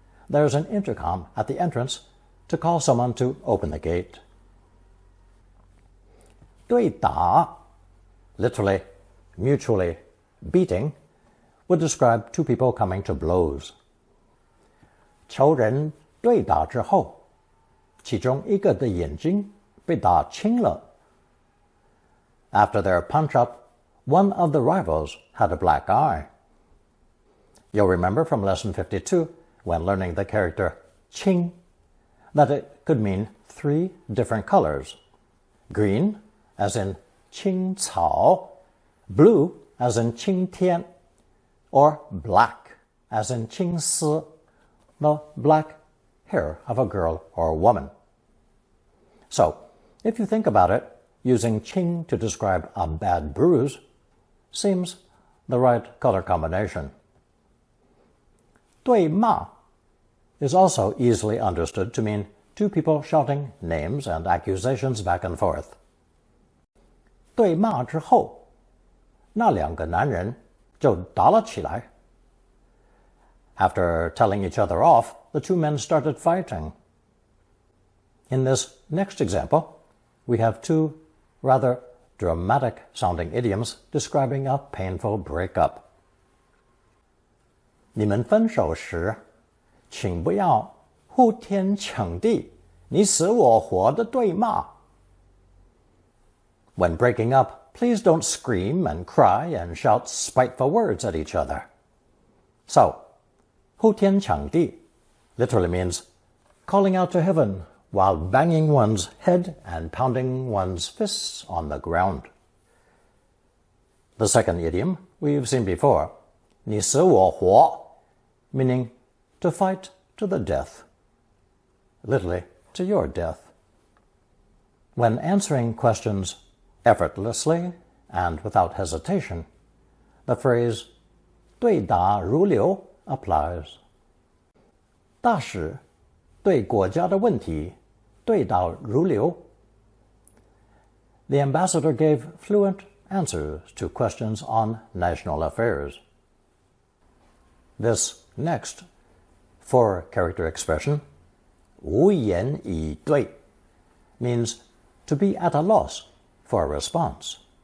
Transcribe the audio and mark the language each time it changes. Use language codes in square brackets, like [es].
[en] There's an intercom at the entrance to call someone to open the gate. 对打, literally, mutually beating, would describe two people coming to blows. [zh] 仇人对打之后，其中一个的眼睛被打青了. [en] After their punch-up, one of the rivals had a black eye. You'll remember from Lesson 52, when learning the character 青, that it could mean 3 different colors. Green, as in 青草, blue, as in 青天, or black, as in 青丝, the black hair of a girl or woman. So, if you think about it, using 青 to describe a bad bruise seems the right color combination. 对骂 is also easily understood to mean two people shouting names and accusations back and forth. [zh] 对骂之后，那两个男人就打了起来. [en] After telling each other off, the two men started fighting. In this next example, we have two rather dramatic-sounding idioms describing a painful breakup. [zh] 你们分手时，请不要呼天抢地、你死我活的对骂。 [en] When breaking up, please don't scream and cry and shout spiteful words at each other. So, 呼天抢地 literally means calling out to heaven while banging one's head and pounding one's fists on the ground. The second idiom we've seen before, 你死我活, meaning to fight to the death, literally to your death. When answering questions effortlessly and without hesitation, the phrase 对答如流 applies. [zh] 大使对国家的问题对答如流. [en] The ambassador gave fluent answers to questions on national affairs. This next four-character expression, 无言以对, means to be at a loss for a response.